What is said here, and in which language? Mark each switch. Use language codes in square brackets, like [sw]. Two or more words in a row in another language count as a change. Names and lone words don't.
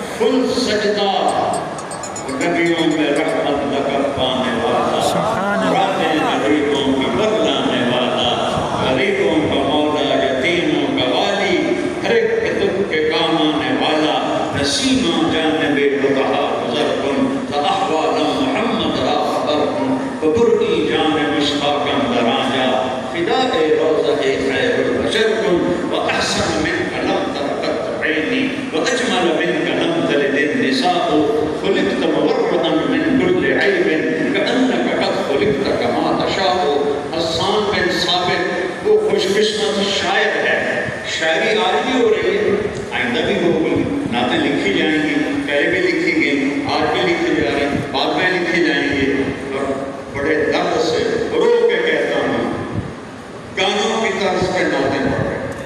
[ur] کل سجدہ نبیوں میں رحمت لقب پانے والا، [ar] سبحان اللہ۔ [ur] راتیں غریبوں کی بدلانے والا، غریبوں کا مولا، یتیموں کا والی، ہر ایک کے دکھ کے کام آنے والا، [fa] نسیماں جانب بطحا گزر کن فاحوال محمد را خبر کن وبرئی جانب مشتاقاً در آجا فداء روضہ خیر البشر کن [ar] واحسن منک لم تر قط عینی واجمل منک لم تلد النساء خلقت مبرئا من كل عیب کأنک قد خلقت کما تشاء۔ [ur] حسان بن ثابت وہ خوش قسمت شاعر ہے، شاعری آج بھی ہو رہی ہے، آئندہ بھی ہوگی، نعتیں لکھی جائیں گی، پہلے بھی لکھی گئی، آج بھی لکھی جا رہی ہیں، بعد میں لکھی جائیں گے، اور بڑے درد سے رو کے کہتا ہوں گانوں کی طرز پہ نعتیں پڑھ رہے،